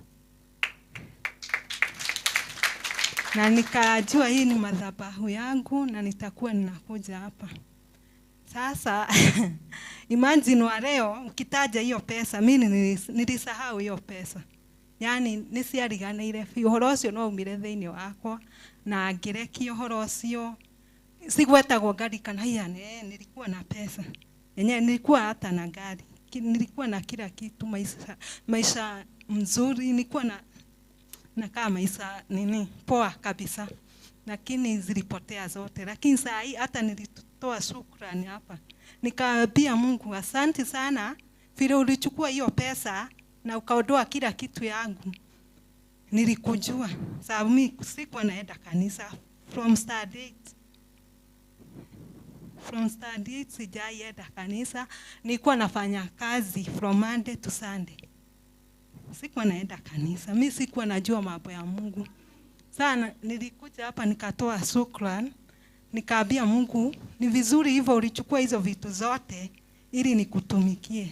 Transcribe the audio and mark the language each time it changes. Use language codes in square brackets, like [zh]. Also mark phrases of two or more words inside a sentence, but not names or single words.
[sw] Na nikajua hii ni madhabahu yangu na nitakuwa ninakuja hapa. Sasa imagine wa leo ukitaja hiyo pesa mimi nilisahau hiyo pesa. [ki] Yani nisiariganire uhoro ucio no umire thiini wakwa na ngirekio uhoro ucio sigwetagwo ngari kana hiane [sw] nilikuwa na pesa. Yenyewe nilikuwa hata na gari. Nilikuwa na kila kitu maisha mzuri nilikuwa na kama maisha poa kabisa. Lakini zilipotea zote. Lakini saa hii hata nilitoa shukrani hapa. Nikaambia Mungu asante sana vile ulichukua hiyo pesa na ukaondoa kila kitu yangu. Nilikujua sababu mimi sikuwa naenda kanisa [en] from start date [sw] sijaenda kanisa. Nilikuwa nafanya kazi [en] from Monday to Sunday. [sw] Sikuwa naenda kanisa. Mimi sikuwa najua mambo ya Mungu. Sana nilikuja hapa nikatoa shukrani. Nikaambia Mungu ni vizuri hivyo ulichukua hizo vitu zote ili nikutumikie.